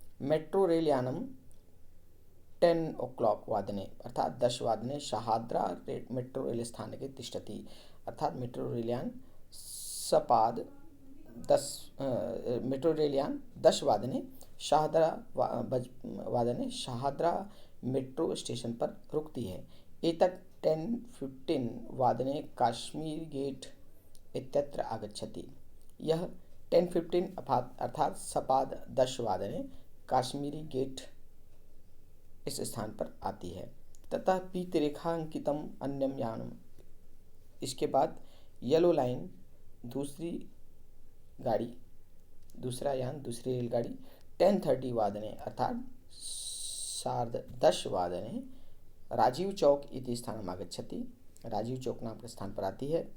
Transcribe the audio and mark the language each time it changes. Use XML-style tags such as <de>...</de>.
<sa>Metro rail Yanam 10 o'clock वादने, अर्थात 10 वादने शाहाद्रा मेट्रो रेल स्थानके तिष्ठति,</sa> <hi>अर्थात मेट्रो रेल यान सपाद 10 वादने शाहदरा वादने शाहदरा मेट्रो स्टेशन पर रुकती है।</hi> <sa>एतत् 10:15 वादने काश्मीर गेट इत्यत्र आगच्छति।</sa> <hi>यह 10:15 अर्थात सपाद 10 वादने काश्मीरी गेट इस स्थान पर आती है।</hi> <sa>तथा पीतरेखांकितम अन्यम यानम,</sa> <hi>इसके बाद येलो लाइन दूसरी गाड़ी, दूसरा यान, दूसरी रेलगाड़ी 10:30 वादने अर्थात 10:30 वादने</hi> <sa>राजीव चौक इति स्थानम आगच्छति,</sa> <hi>राजीव चौक नाम के स्थान पर आती है।</hi>